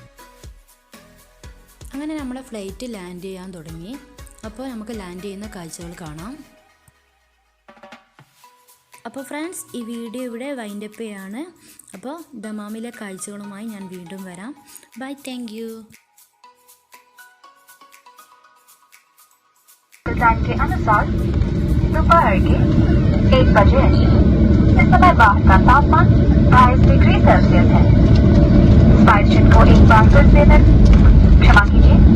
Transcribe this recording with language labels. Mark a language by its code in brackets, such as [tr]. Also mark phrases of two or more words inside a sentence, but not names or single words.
[ml] അങ്ങനെ നമ്മളെ [en] flight land [ml] ചെയ്യാൻ തുടങ്ങി. അപ്പോൾ നമുക്ക് ലാൻഡ് ചെയ്യുന്ന കാഴ്ചകൾ കാണാം. അപ്പോൾ ഫ്രണ്ട്സ്, ഈ വീഡിയോ ഇവിടെ വൈൻഡപ്പ് ചെയ്യാണ്. അപ്പോൾ ദമാമിലെ കാഴ്ചകളുമായി ഞാൻ വീണ്ടും വരാം. [en] Bye, thank you. [hi] टाइम के अनुसार दोपहर के 1 बजे इस समय बाहर का तापमान 22 [en] degree Celsius [hi] है। स्पाइसजेट को एक बार फिर से क्षमा कीजिए।